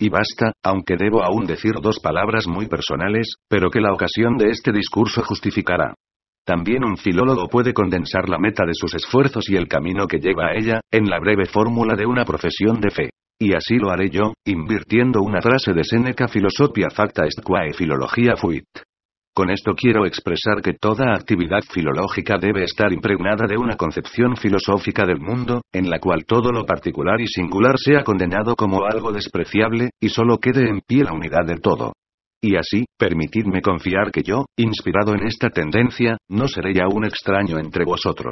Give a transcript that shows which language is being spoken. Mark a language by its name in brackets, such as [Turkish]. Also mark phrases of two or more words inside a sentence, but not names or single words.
[Spanish] Y basta, aunque debo aún decir 2 palabras muy personales, pero que la ocasión de este discurso justificará. También un filólogo puede condensar la meta de sus esfuerzos y el camino que lleva a ella, en la breve fórmula de una profesión de fe. Y así lo haré yo, invirtiendo una frase de Séneca: [Latin] Philosophia facta est quae philologia fuit. [Spanish] Con esto quiero expresar que toda actividad filológica debe estar impregnada de una concepción filosófica del mundo, en la cual todo lo particular y singular sea condenado como algo despreciable, y solo quede en pie la unidad del todo. Y así, permitidme confiar que yo, inspirado en esta tendencia, no seré ya un extraño entre vosotros.